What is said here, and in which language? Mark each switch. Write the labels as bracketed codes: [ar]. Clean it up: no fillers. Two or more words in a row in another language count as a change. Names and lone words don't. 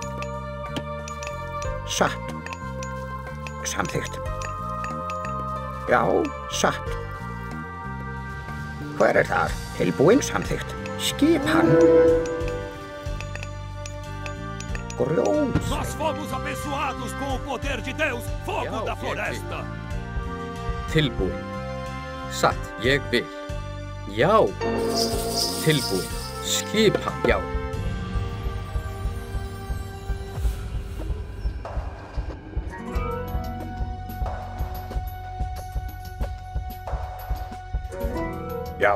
[is] Satt. Samþykkt. Já, satt. Hver þar? Tilbúin, samþykkt. Skipan. Grjót. [pt] Nós fomos abençoados com o poder de Deus, fogo da floresta. [is] Tilbúin. Satt, ég vil. Já. Tilbúin. Skipan, já. Já.